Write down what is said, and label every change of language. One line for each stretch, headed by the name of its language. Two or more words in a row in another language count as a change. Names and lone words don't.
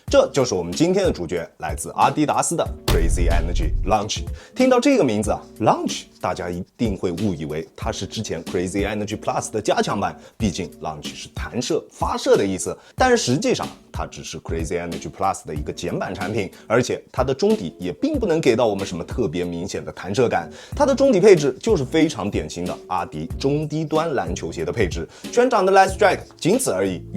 Chinese: 這就是我們今天的主角，來自阿迪達斯的 Crazy Energy Launch。听到這個名字啊 ，Launch， 大家一定會誤以為它是之前 Crazy Energy Plus 的加強版，畢竟 Launch 是彈射、發射的意思。但是實際上，它只是 Crazy Energy Plus 的一個簡版產品，而且它的中底也並不能給到我們什麼特別明顯的彈射感。它的中底配置就是非常典型的阿迪中低端籃球鞋的配置，全掌的 Light Strike， 仅此而已。